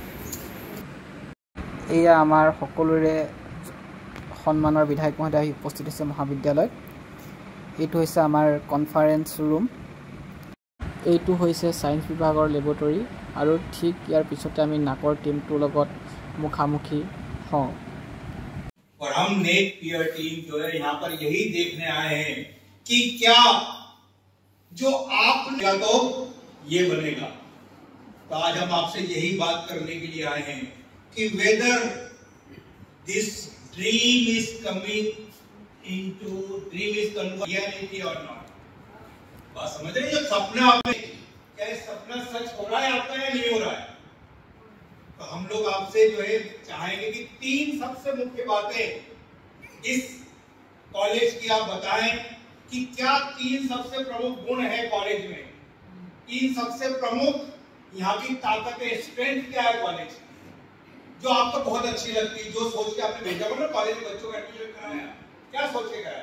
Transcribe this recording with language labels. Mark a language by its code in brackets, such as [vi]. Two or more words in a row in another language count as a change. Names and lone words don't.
[as] এয়া আমাৰ সকলোৰে সন্মানৰ বিধায়ক মহোদয় আহি উপস্থিত হৈছে মহাবিদ্যালয়ত। এইটো হৈছে আমাৰ কনফাৰেন্স ৰুম। এইটো হৈছে ছায়েন্স বিভাগৰ লেবৰেটৰী আৰু ঠিক ইয়াৰ পিছতে আমি নাকৰ টিমটোৰ লগত মুখামুখি হওঁ। [hi] और हम नेक पीयर टीम जो है यहाँ पर यही देखने आए हैं कि क्या जो आपने तो ये बनेगा। तो आज हम आपसे यही बात करने के लिए आए हैं कि [en] whether this dream is coming into dream is reality or not. बात समझ रहे हैं? जो सपना आपने, क्या ये सपना सच हो रहा है आपका या नहीं हो रहा है? तो हम लोग आपसे जो है चाहेंगे कि 3 सबसे मुख्य बातें इस कॉलेज की आप बताएं कि क्या 3 सबसे प्रमुख गुण है कॉलेज में, 3 सबसे प्रमुख यहाँ की ताकतें, स्ट्रेंथ क्या है कॉलेज की, जो आपको बहुत अच्छी लगती, जो सोच के आपने भेजा हो ना कॉलेज में बच्चों का एडमिशन कराया, क्या सोच के कराया?